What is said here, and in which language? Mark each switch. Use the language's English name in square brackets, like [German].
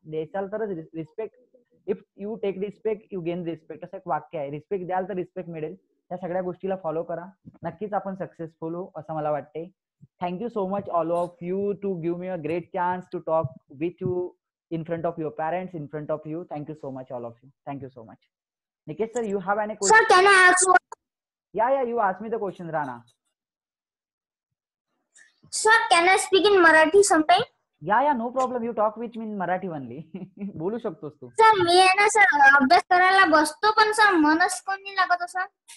[Marathi] देसाल तरच respect. [English] if you take respect you gain respect, [Marathi] असं एक वाक्य आहे. रिस्पेक्ट द्याल तर रिस्पेक्ट मिळेल. त्या सगळ्या गोष्टीला फॉलो करा. नक्कीच आपण सक्सेसफुल होऊ असं मला वाटते. [English] Thank you so much all of you to give me a great chance to talk with you in front of your parents, in front of you. Thank you so much, all of you. Thank you so much. Nikesh sir, you have any question? Sir, can I ask one? Yeah, you ask me the question, Rana. Sir, can I speak in Marathi sometime? Yeah, no problem. You talk with me in Marathi only. [Marathi] बोलू शकतोस तू. Sir मी आहे ना sir अभ्यास करायला बसतो पण sir मनच कोणी लागत असं.